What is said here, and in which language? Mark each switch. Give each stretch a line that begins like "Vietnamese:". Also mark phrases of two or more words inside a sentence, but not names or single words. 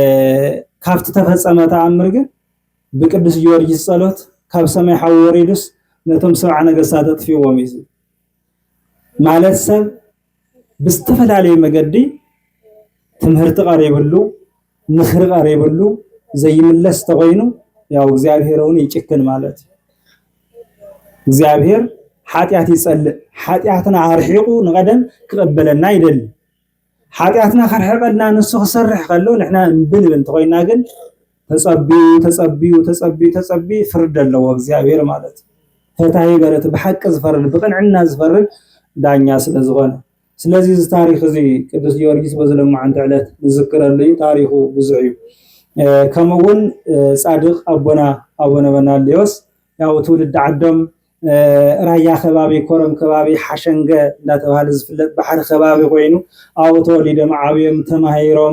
Tigrinya: ካብቲ ተፈጸመ ተአምር ግን በቅዱስ ጊዮርጊስ ጸሎት ካብ ሰማይ ሓው ወሪዱስ ነቶም ሰብዓ ነገስታት አጥፊዎም እዩ ማለት ሰብ ብዝተፈላለየ መገዲ ትምህርቲ ቀሪብሉ ምክሪ ቀሪብሉ ዘይምለስ ተቆይኑ ያው እግዚአብሔርን ይጭክን ማለት እግዚአብሔር ኃጢአት ይጸልእ ኃጢአትና አርሒቁ ንቀደም ክቀበለና ይደል ኃጢአትና ከርሕቀልና ንሱ ክሰርሕ ከሎ ንሕና እንብል እንተቆይና ግን ተጸብዩ ፍርድ አለው እግዚአብሔር ማለት ፈታሂ በረት በሐቅ ዝፈርድ በቅንዕና ዝፈርድ ዳኛ ስለዝኾነ ስለዚህ እዚ ታሪክ እዚ ቅዱስ ጊዮርጊስ በዘለማዓንቲ ዕለት ዝዝክረሉ ታሪኹ ብዙሕ እዩ ከምኡውን ጻድቅ አቡነ በናልዮስ ያው ትውልድ ዓዶም ራያ ከባቢ ኮረም ከባቢ ሓሸንገ እንዳተባሃለ ዝፍለጥ ባሕሪ ከባቢ ኮይኑ ኣብኡ ተወሊዶም ዓብዮም ተማሂሮም